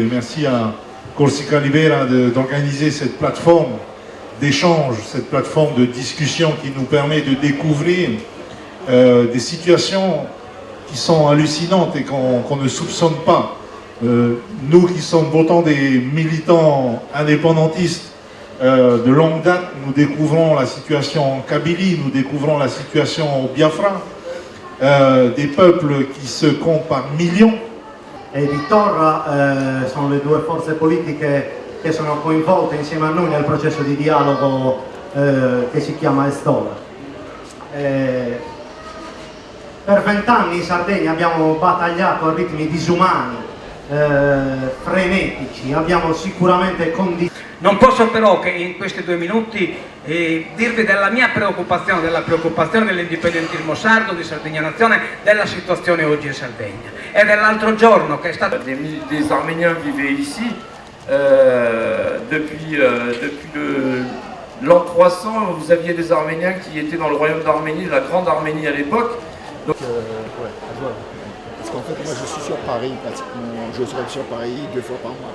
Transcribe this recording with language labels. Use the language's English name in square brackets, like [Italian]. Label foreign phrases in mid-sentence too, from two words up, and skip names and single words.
[French] Merci à Corsica Libera d'organiser cette plateforme d'échange, cette plateforme de discussion qui nous permet de découvrir des situations qui sont hallucinantes et qu'on ne soupçonne pas. Nous qui sommes pourtant des militants indépendantistes de longue date, nous découvrons la situation en Kabylie, nous découvrons la situation au Biafra, des peuples qui se comptent par millions. [Italian] E Vittorra sono le due forze politiche che sono coinvolte insieme a noi nel processo di dialogo che si chiama Estola. Per 20 anni in Sardegna abbiamo battagliato a ritmi disumani frenetici, abbiamo sicuramente condiviso. Non posso però che in questi 2 minuti dirvi della mia preoccupazione, della preoccupazione dell'indipendentismo sardo, di Sardegna Nazione, della situazione oggi in Sardegna. E dell'altro giorno che è stato... [French] Des Arméniens vivaient ici depuis l'an 300. Vous aviez des Arméniens qui étaient dans le royaume d'Arménie, la Grande Arménie à l'époque. Parce qu'en fait, moi je suis sur Paris pratiquement, je serai sur Paris 2 fois par mois.